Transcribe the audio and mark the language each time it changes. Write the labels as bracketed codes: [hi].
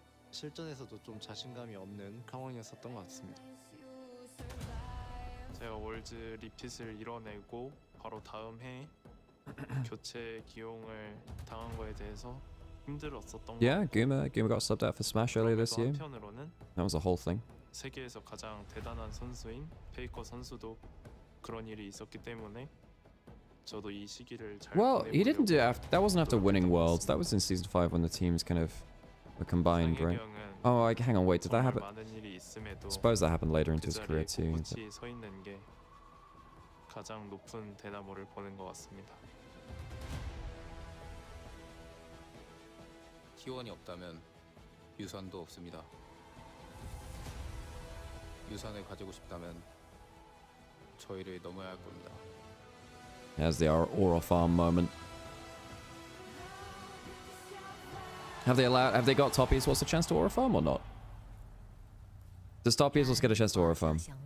[ko] 실전에서도 좀 자신감이 없는 상황이었었던 것 같습니다. 제가 월즈 리핏을 이뤄내고 바로 다음 해 교체 기용을 당한 거에 대해서 힘들었었던 [en] Yeah, Guma got subbed out for Smash earlier this year. That was a whole thing. [ko] 세계에서 가장 대단한 선수인 페이커 선수도 그런 일이 있었기 때문에 저도 이 시기를 잘 [en] Well, he didn't do after. That wasn't after winning Worlds. That was in Season 5 when the teams kind of were combined, right? Oh, hang on, wait, did that happen? I suppose that happened later into his career too. [ko] 서 있는 게 가장 높은 대나무를 보는 것 같습니다. T1이 없다면 유산도 없습니다. 유산을 가지고 싶다면 저희를 넘어야 할 겁니다. [en] There's the Aura farm moment. Have they got Top Esports a chance to Aura farm or not? Does Top Esports get a chance to Aura farm?